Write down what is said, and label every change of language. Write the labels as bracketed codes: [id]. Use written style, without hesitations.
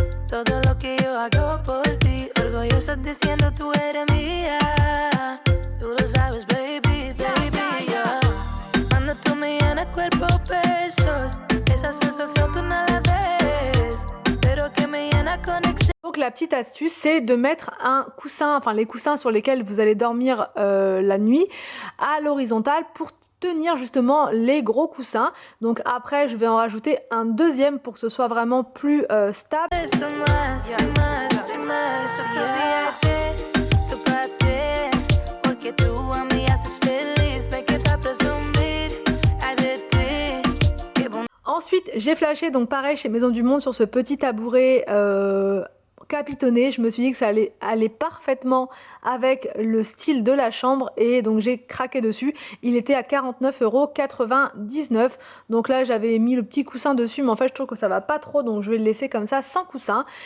[es] Todo lo que yo hago por ti, orgulloso diciendo tú eres mía. Tú lo sabes, baby, baby, yeah. Cuando tú me llenas cuerpo besos, esa sensación tú no la ves, pero que me llena con exceso. [fr] Donc la petite astuce, c'est de mettre un coussin, enfin les coussins sur lesquels vous allez dormir la nuit, à l'horizontale pour tenir justement les gros coussins. Donc après, je vais en rajouter un deuxième pour que ce soit vraiment plus stable. [es] Eso más, y más, y más, otro día tu parte, porque tú a mí haces feliz, me queda presumir, ay de ti, qué bon. [fr] Ensuite, j'ai flashé, donc pareil chez Maison du Monde, sur ce petit tabouret capitonné. Je me suis dit que ça allait aller parfaitement avec le style de la chambre et donc j'ai craqué dessus. Il était à 49,99 €. Donc là j'avais mis le petit coussin dessus, mais en fait je trouve que ça va pas trop, donc je vais le laisser comme ça sans coussin.